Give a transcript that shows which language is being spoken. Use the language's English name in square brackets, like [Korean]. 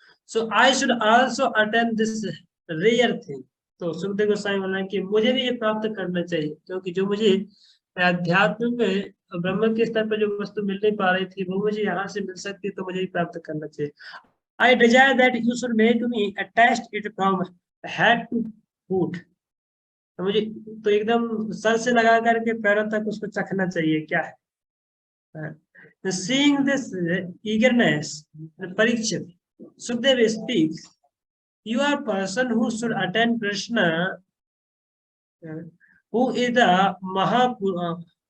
[English] So I should also attend this rare thing. [Hindi] तो सुखदेव गोस्वामी बोल रहे हैं कि मुझे भी ये प्राप्त करना चाहिए, क्योंकि जो मुझे अध्यात्म में ब्रह्म के स्तर पर जो वस्तु मिल नहीं पा रही थी, वो मुझे यहाँ से मिल सकती है, तो मुझे भी प्राप्त करना चाहिए। [English] I desire that you should make me a taste it from head to foot। [Hindi] तो मुझे तो एकदम सर से लगा करके पैरों तक उसको चखना चाहिए क्या है। [English] Seeing this eagerness, Parikshit, Sukdev speaks, you are a person who should attend Krishna, who is the Mahapuran,